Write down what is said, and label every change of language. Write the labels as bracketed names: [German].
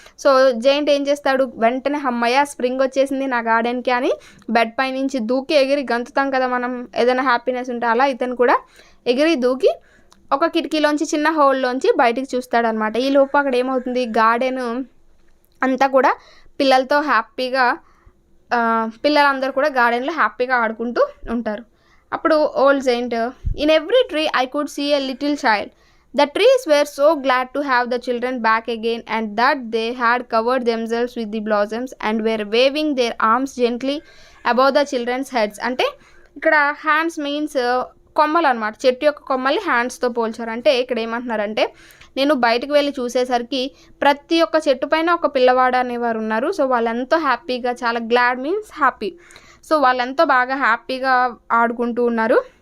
[Telugu] So giant ఏం చేస్తాడు, వెంటనే అమ్మయ్య స్ప్రింగ్ వచ్చేసింది నా గార్డెన్కి అని బెడ్ పై నుంచి దూకి ఎగిరి గంతుతాం కదా మనం ఏదైనా హ్యాపీనెస్ ఉంటే, అలా ఇతను కూడా ఎగిరి దూకి ఒక కిటికీలోంచి చిన్న హోల్లోంచి బయటికి చూస్తాడనమాట. ఈ లోపు అక్కడ ఏమవుతుంది, గార్డెన్ అంతా కూడా పిల్లలతో హ్యాపీగా, పిల్లలందరూ కూడా గార్డెన్లో హ్యాపీగా ఆడుకుంటూ ఉంటారు. అప్పుడు old giant, [English] In every tree I could see a little child The trees were so glad to have the children back again, and that they had covered themselves with the blossoms and were waving their arms gently above the children's heads. [Telugu] అంటే ఇక్కడ hands means కొమ్మలు అనమాట, చెట్టు యొక్క కొమ్మల్ని హ్యాండ్స్తో పోల్చారు. అంటే ఇక్కడ ఏమంటున్నారంటే, నేను బయటకు వెళ్ళి చూసేసరికి ప్రతి ఒక్క చెట్టు పైన ఒక పిల్లవాడు అనేవారు ఉన్నారు. సో వాళ్ళెంతో హ్యాపీగా, చాలా గ్లాడ్ మీన్స్ హ్యాపీ, సో వాళ్ళెంతో బాగా హ్యాపీగా ఆడుకుంటూ ఉన్నారు.